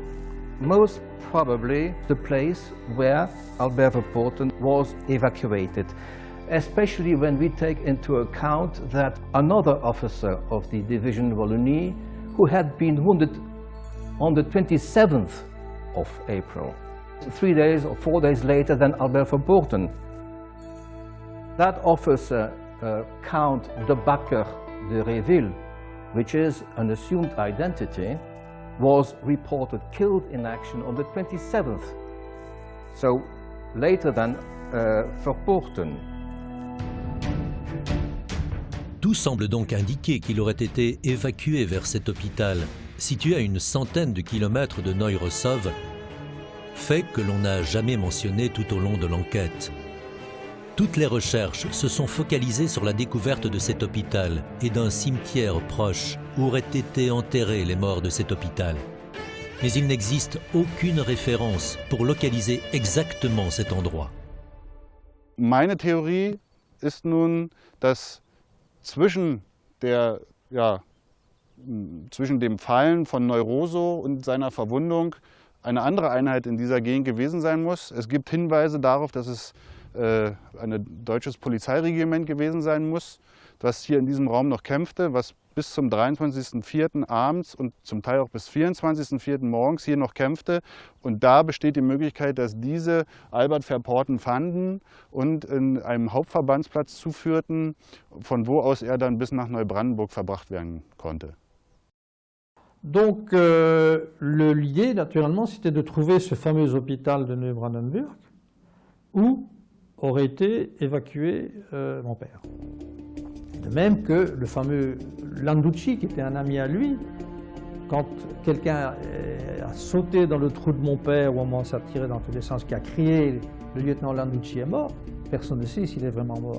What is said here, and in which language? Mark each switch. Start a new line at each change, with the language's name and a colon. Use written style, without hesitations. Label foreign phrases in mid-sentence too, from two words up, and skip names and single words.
English: Most probably the place where Albert Verpoorten was evacuated, especially when we take into account that another officer of the Division Wallonie, who had been wounded on the 27th of April, 3 days or 4 days later than Albert Verpoorten. That officer, Count de Bakker de Réville, which is an assumed identity, was reported killed in action on the 27th, so later than Verpoorten.
French: Tout semble donc indiquer qu'il aurait été évacué vers cet hôpital, situé à une centaine de kilomètres de Neurosov, fait que l'on n'a jamais mentionné tout au long de l'enquête. Toutes les recherches se sont focalisées sur la découverte de cet hôpital et d'un cimetière proche où auraient été enterrés les morts de cet hôpital. Mais il n'existe aucune référence pour localiser exactement cet endroit.
German: Meine Theorie ist nun, dass zwischen dem Fallen von Neuroso und seiner Verwundung eine andere Einheit in dieser Gegend gewesen sein muss. Es gibt Hinweise darauf, dass es ein deutsches Polizeiregiment gewesen sein muss, das hier in diesem Raum noch kämpfte, was bis zum 23.04. abends und zum Teil auch bis 24.04. morgens hier noch kämpfte. Und da besteht die Möglichkeit, dass diese Albert Verpoorten fanden und in einem Hauptverbandsplatz zuführten, von wo aus er dann bis nach Neubrandenburg verbracht werden konnte.
French: Donc l'idée, naturellement, c'était de trouver ce fameux hôpital de Neubrandenburg où aurait été évacué mon père. De même que le fameux Landucci, qui était un ami à lui, quand quelqu'un a sauté dans le trou de mon père au moment où ça tirait dans tous les sens, qui a crié « le lieutenant Landucci est mort », personne ne sait s'il est vraiment mort.